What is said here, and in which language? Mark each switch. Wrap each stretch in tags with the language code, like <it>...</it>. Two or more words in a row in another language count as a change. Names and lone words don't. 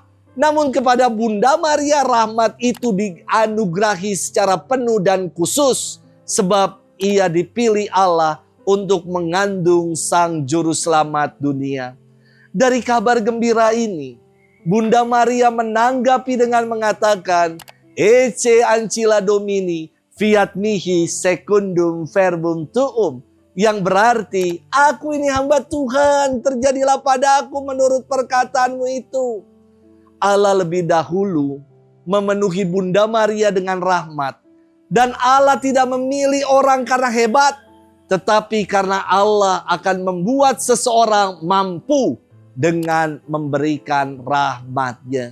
<id>Namun kepada Bunda Maria rahmat itu dianugerahi secara penuh dan khusus. Sebab ia dipilih Allah untuk mengandung Sang Juru Selamat dunia. Dari kabar gembira ini, Bunda Maria menanggapi dengan mengatakan,</id> <la>Ecce ancilla Domini, fiat mihi secundum verbum tuum.</la> <id>Yang berarti, aku ini hamba Tuhan, terjadilah pada aku menurut perkataanmu itu. Allah lebih dahulu memenuhi Bunda Maria dengan rahmat. Dan Allah tidak memilih orang karena hebat, tetapi karena Allah akan membuat seseorang mampu dengan memberikan rahmat-Nya.</id>